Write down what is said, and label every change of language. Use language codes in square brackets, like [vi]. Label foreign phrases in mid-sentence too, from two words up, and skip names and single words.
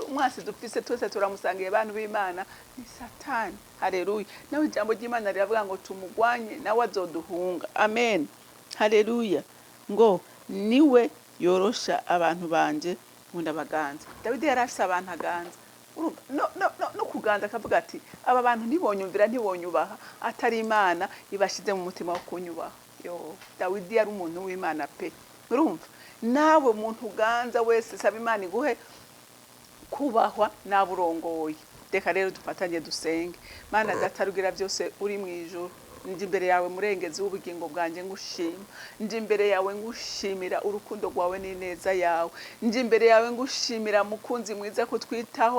[rn] Umwasi dufise twese turamusangiye abantu b'Imana ni Satani. Haleluya. Nawe ijambo ry'Imana riravuga ngo tumugwanye nawe azoduhunga. Amen. Haleluya. Ngo niwe yorosha abantu banje nkunda baganza. Dawidi yarafise abantu aganza. No kuganza akavuga ati aba bantu ntibonyumvira ntibonyubaha atari Imana ibashize mu mutima wo kunyubaha. Dawidi yari umuntu w'Imana pe. Urumva? Nawe muntu uganza wese saba Imana iguhe kubahwa naburongoye. Reka rero dufatanye dusenge. Mana data rugira byose uri mu ijuru, nje imbere yawe murengezi w'ubugingo bwanjye ngushima, nje imbere yawe ngushimira urukundo rwawe n'ineza yawe, nje imbere yawe ngushimira mukunzi mwiza kutwitaho